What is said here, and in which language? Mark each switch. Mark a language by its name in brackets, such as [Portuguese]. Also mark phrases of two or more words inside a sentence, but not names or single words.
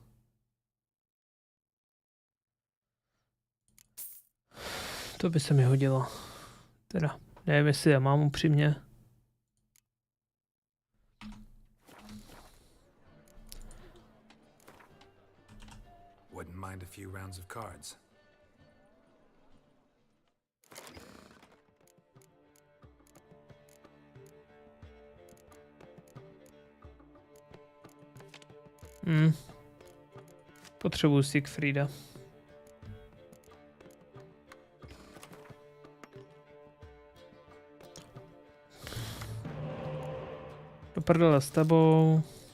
[Czech] To by se mi hodilo. Teda, nevím, jestli já mám upřímně. [English] Wouldn't mind a few rounds of cards. [Czech] Potřebuji Siegfrieda. Do prdele s tebou.